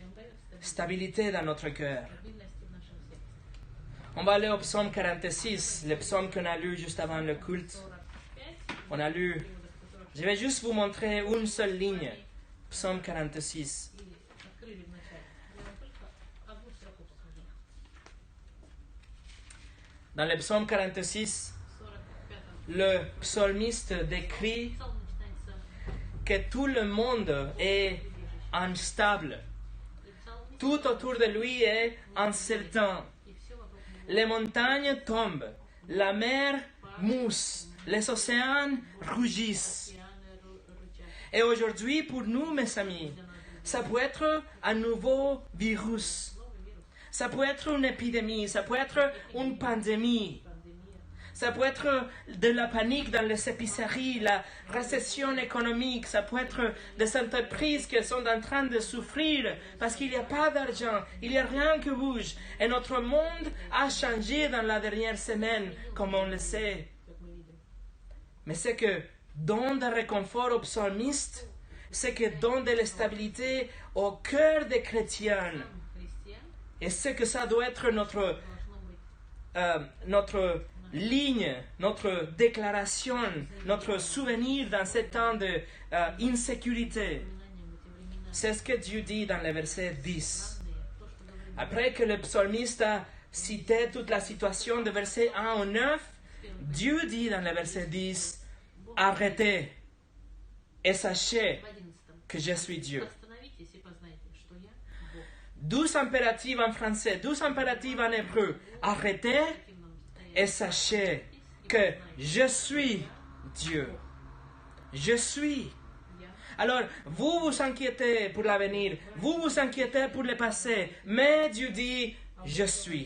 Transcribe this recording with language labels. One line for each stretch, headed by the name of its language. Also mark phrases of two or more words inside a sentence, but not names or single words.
Russian: Нам дает
French: stabilité dans notre cœur.
Russian: стабильность в нашем сердце.
French: On va aller au psaume 46, le psaume qu'on a lu juste avant le culte. 45. On a lu, je vais juste vous montrer une seule ligne, psaume 46.
Russian: И открыли в начале. Я вам только одну строку покажу.
French: Dans le psaume 46,
Russian: 45-м.
French: le psalmiste décrit
Russian: Псалм начинается
French: que tout le monde est instable.
Russian: и псалмист,
French: Tout autour de lui est incertain.
Russian: и все вокруг него.
French: Les montagnes tombent, la mer mousse, les océans rougissent.
Russian: Океаны рычат.
French: Et aujourd'hui, pour nous, mes amis, ça peut être un nouveau virus.
Russian: Новый вирус,
French: Ça peut être une épidémie, ça peut être une pandémie.
Russian: пандемия.
French: Ça peut être de la panique dans les épiceries, la récession économique, ça peut être des entreprises qui sont en train de souffrir parce qu'il n'y a pas d'argent, il n'y a rien qui bouge. Et notre monde a changé dans la dernière semaine, comme on le sait.
Russian: Как мы видим.
French: Mais c'est que donne de réconfort aux psalmistes, c'est que donne de la stabilité au cœur des chrétiens.
Russian: Сам христиан
French: Et c'est que ça doit être notre
Russian: должно быть
French: notre ligne, notre déclaration, notre souvenir dans ce temps d'insécurité.
Russian: напоминанием в эти времена.
French: C'est ce que Dieu dit dans le verset 10.
Russian: Главное, то, что говорит
French: Après que le psalmiste a cité toute la situation de verset 1 au 9, Dieu dit dans le verset 10, arrêtez et sachez
Russian: в 11-м.
French: que je suis Dieu.
Russian: Остановитесь и познайте, что я Бог.
French: 12 impératifs en français, 12 impératifs en hébreu. Arrêtez et sachez que je suis Dieu. Je suis. Alors, vous vous inquiétez pour l'avenir, vous vous inquiétez pour le passé, mais Dieu dit, je suis.